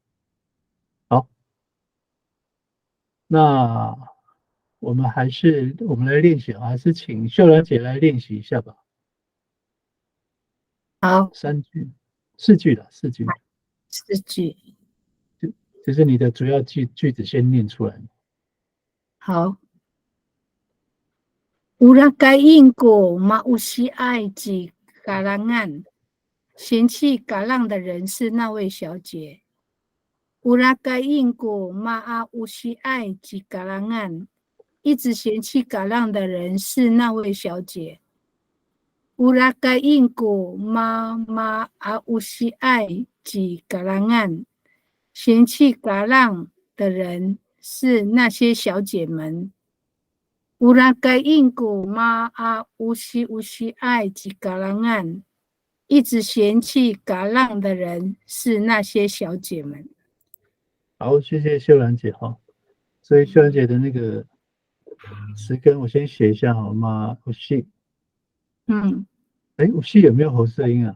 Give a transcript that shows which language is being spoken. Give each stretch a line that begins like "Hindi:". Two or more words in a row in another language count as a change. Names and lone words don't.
Chinese: 好，那我们来练习，还是请秀兰姐来练习一下吧。好 4句了，4句，，4句。就是你的主要句子先念出来。
Amis: 好 ，Urakain ko mausiay ji kalangan，
Chinese: 嫌弃嘎浪的人是那位小姐。
Amis: Urakain ko mausiay ji kalangan，
Chinese: 一直嫌弃嘎浪的人是那位小姐。
Amis: Urakain ko mausiay ji kalangan，
Chinese: 嫌弃嘎浪的人是那些小姐们。
Amis: Urakain ko mausiay ji kalangan，
Chinese: 一直嫌弃嘎浪的人是那些小姐们。好，谢谢秀兰姐哈。所以秀兰姐的那个词根我先写一下好吗？无锡，无锡有没有喉舌音啊？